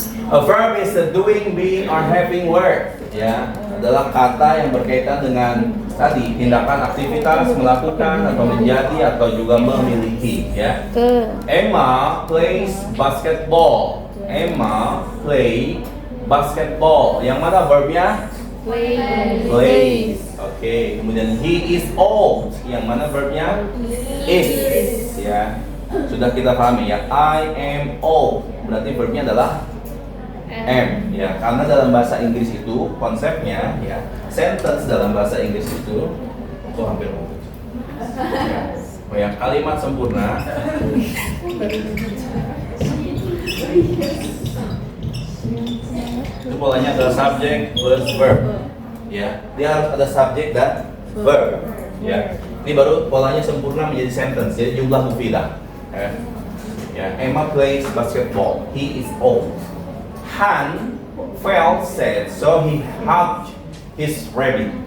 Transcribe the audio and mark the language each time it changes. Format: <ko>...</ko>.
<en>A verb is a doing, being, or having word</en> <id>ya. Adalah kata yang berkaitan dengan tadi tindakan, aktivitas, melakukan atau menjadi atau juga memiliki ya.</id> <en>Emma plays basketball. Emma play basketball.</en> <id>Yang mana verbnya?</id> <en>Plays.</en> <id>Oke. Kemudian</id> <en>he is old.</en> <id>Yang mana verbnya? Is. Ya. Sudah kita pahami ya.</id> <en>I am old.</en> <id>Berarti verbnya adalah am ya. Karena dalam bahasa Inggris itu konsepnya ya, sentence dalam bahasa Inggris itu hampir ya. Oh ya, kalimat sempurna itu polanya adalah subject plus verb ya. Dia harus ada subject dan verb ya. Ini baru polanya sempurna menjadi sentence, jadi jumlah mufidah ya. Ya,</id> <en>Emma plays basketball. He is old. Han felt sad, so he hugged his rabbit.</en>